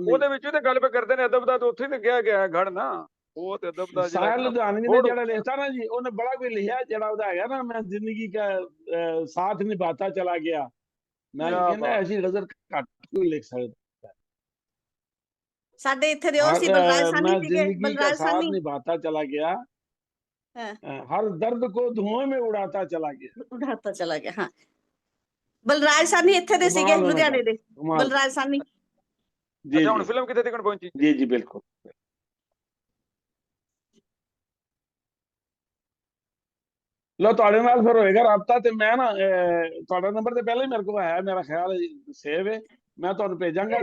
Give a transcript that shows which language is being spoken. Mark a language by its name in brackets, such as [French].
[Punjabi] ਉਹਦੇ ਵਿੱਚ ਤੇ ਗੱਲ ਕਰਦੇ ਨੇ ਅਦਬ ਦਾ, ਤੇ ਉੱਥੇ ਤੇ ਕਿਹਾ ਗਿਆ ਘੜ ਨਾ, ਉਹ ਤੇ ਅਦਬ ਦਾ। ਸਾਹਿਰ ਲੁਧਿਆਣਵੀ ਨੇ ਜਿਹੜਾ ਲਿਖਤਾ ਨਾ ਜੀ, ਉਹਨੇ ਬੜਾ ਕੁਝ ਲਿਖਿਆ। ਜਿਹੜਾ ਉਹਦਾ ਹੈਗਾ ਨਾ, ਮੈਂ ਜ਼ਿੰਦਗੀ ਦਾ ਸਾਥ ਨਿਭਾਤਾ ਚਲਾ ਗਿਆ, ਮੈਂ ਕਹਿੰਦਾ ਐਸੀ ਨਜ਼ਰ ਘੱਟ ਕੋਈ ਲਿਖ ਸਕਦਾ। ਸਾਡੇ ਇੱਥੇ ਦੇ ਉਹ ਸੀ ਬਲਰਾਜ ਸਾਨੀ ਸੀਗੇ। [Hindi] बलराज सानी निभाता चला गया, हर दर्द को धुएं में उड़ाता चला गया। [Punjabi] हाँ, ਬਲਰਾਜ ਸਾਨੀ ਇੱਥੇ ਦੇ ਸੀਗੇ, ਲੁਧਿਆਣੇ ਦੇ ਬਲਰਾਜ ਸਾਨੀ। [Hindi] जी [Punjabi] ਹੁਣ ਫਿਲਮ ਕਿੱਥੇ ਤੱਕ ਪਹੁੰਚੀ? [Hindi] जी बिल्कुल। [Punjabi] ਲੋ ਤੁਹਾਡੇ ਨਾਲ ਫਿਰ ਹੋਏਗਾ ਰਾਬਤਾ, ਤੇ ਮੈਂ ਨਾ ਤੁਹਾਡਾ ਨੰਬਰ ਤੇ ਪਹਿਲਾਂ ਹੀ ਮੇਰੇ ਕੋਲ ਹੈ, ਮੇਰਾ ਖਿਆਲ ਸੇਵ ਹੈ, ਮੈਂ ਤੁਹਾਨੂੰ ਭੇਜਾਂਗਾ।